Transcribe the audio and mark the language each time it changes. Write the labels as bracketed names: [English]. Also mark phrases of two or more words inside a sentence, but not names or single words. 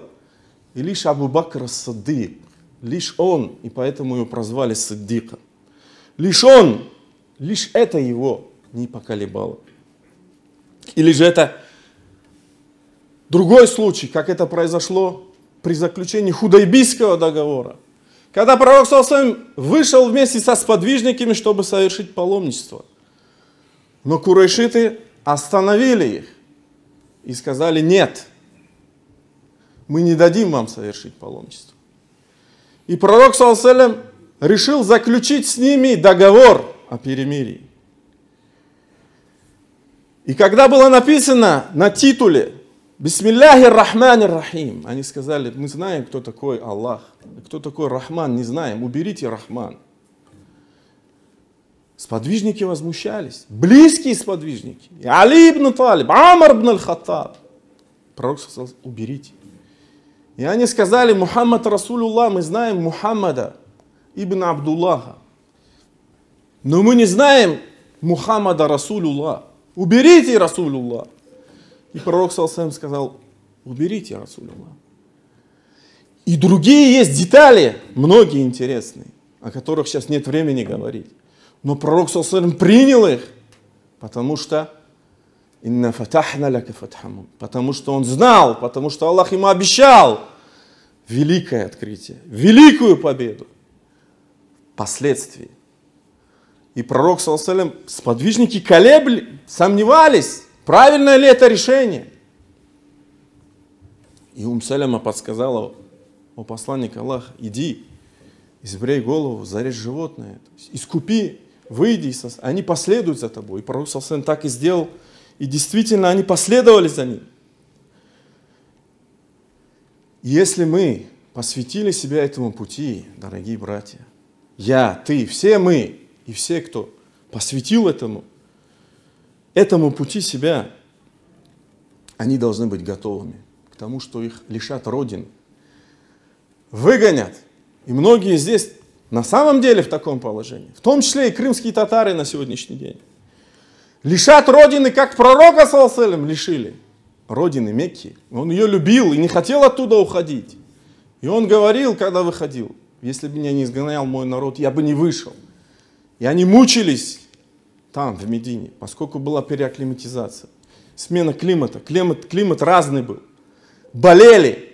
[Russian] И лишь Абу Бакр ас-Сиддик, лишь он, и поэтому его прозвали Сиддиком, лишь это его не поколебало. Или же это другой случай, как это произошло при заключении Худайбийского договора, когда пророк, [Arabic] صلى الله عليه وسلم, [Russian] вышел вместе со сподвижниками, чтобы совершить паломничество. Но курайшиты остановили их и сказали: нет, мы не дадим вам совершить паломничество. И пророк, [Arabic] صلى الله عليه وسلم, [Russian] решил заключить с ними договор о перемирии. И когда было написано на титуле [Arabic] «بسم الله الرحمن الرحيم», [Russian] они сказали: мы знаем, кто такой Аллах, кто такой Рахман, не знаем, уберите Рахман. Сподвижники возмущались, близкие сподвижники, Али ибн Талиб, Амар ибн аль-Хаттаб. Пророк сказал: уберите. И они сказали: Мухаммад Расулуллах, мы знаем Мухаммада ибн Абдуллаха, но мы не знаем Мухаммада Расулуллах. Уберите Расулуллах. И пророк, [Arabic] صلى الله عليه وسلم, [Russian] сказал: уберите Расулуллах. И другие есть детали, многие интересные, о которых сейчас нет времени говорить. Но пророк, [Arabic] صلى الله عليه وسلم, [Russian] принял их, потому что [Arabic] «إنا فتحنا لك فتحا», [Russian] потому что он знал, потому что Аллах ему обещал великое открытие, великую победу впоследствии. И пророк, [Arabic] صلى الله عليه وسلم, [Russian] сподвижники колебли, сомневались, правильное ли это решение. И Саляма подсказала: о посланник Аллаха, иди, избрей голову, зарежь животное, искупи, выйди, они последуют за тобой. И пророк, [Arabic] صلى الله عليه وسلم, [Russian] так и сделал, и действительно они последовали за ним. Если мы посвятили себя этому пути, дорогие братья, я, ты, все мы, и все, кто посвятил этому пути себя, они должны быть готовыми к тому, что их лишат родины, выгонят, И многие здесь на самом деле в таком положении, в том числе и крымские татары на сегодняшний день. Лишат родины, как пророка [Arabic] صلى الله عليه وسلم [Russian] лишили. Родины Мекки. Он ее любил и не хотел оттуда уходить. И он говорил, когда выходил: если бы меня не изгонял мой народ, я бы не вышел. И они мучились там, в Медине, поскольку была переакклиматизация. Смена климата. Климат разный был. Болели.